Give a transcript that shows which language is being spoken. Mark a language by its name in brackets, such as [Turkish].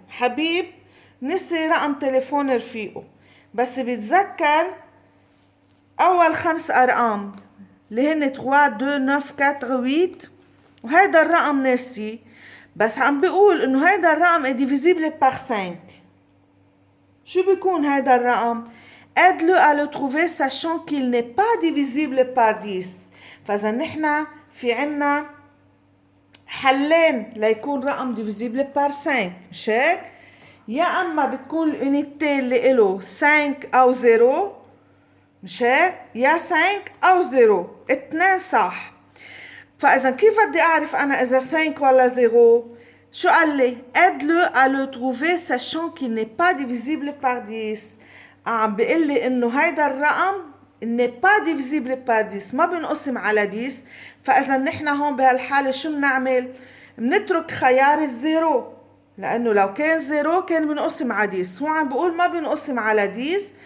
[Arabic] حبيب نسي رقم تليفون رفيقه بس بيتذكر أول 5 أرقام اللي هن 3 2 9 4 8 وهيدا الرقم نسي بس عم بيقول إنه هيدا الرقم est divisible par 5. [French] شو بيكون هذا الرقم؟ aide-le à le trouver sachant qu'il n'est pas divisible par 10. [Arabic] فإذا نحن في عنا حلين ليكون رقم divisible par 5 مش هيك؟ يا أما بتكون الأونيتي اللي له 5 أو 0 مش هيك؟ يا 5 أو 0 اتنين صح. فإذا كيف بدي أعرف أنا إذا 5 ولا 0؟ شو قال لي؟ aide-le à le trouver sachant qu'il n'est pas divisible par 10. عم بيقول لي إنه هيدا الرقم n'est pas divisible par 10 ما بنقسم على 10. فإذا نحن هون بهالحالة شو بنعمل؟ بنترك خيار الزيرو لأنه لو كان 0 كان بنقسم على 10. هو عم بقول ما بنقسم على 10.